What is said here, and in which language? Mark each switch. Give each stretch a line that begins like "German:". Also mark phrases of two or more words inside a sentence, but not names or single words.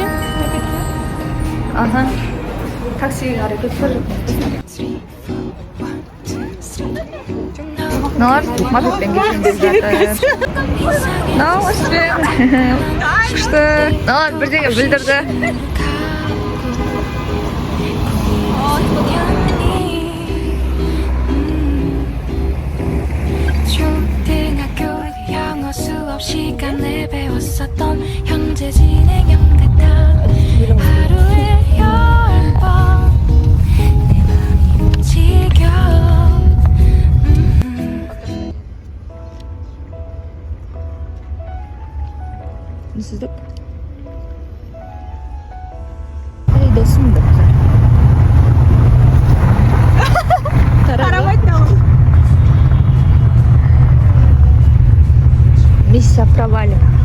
Kazakh: Ага. Таксиге қарай кетіп бара жатырмыз. Мыналар маршрутпен кеткен деп жатыр. Намасте. Күшті. Бірдеңе білдірді.
Korean: 초등학교를 영어 수업 시간에 배웠었던 현재 진행형 같아 하루에 10번 내 맘이 움직여
Kazakh: Сіздік? Ай, досымды.
Russian: Миссия провалена.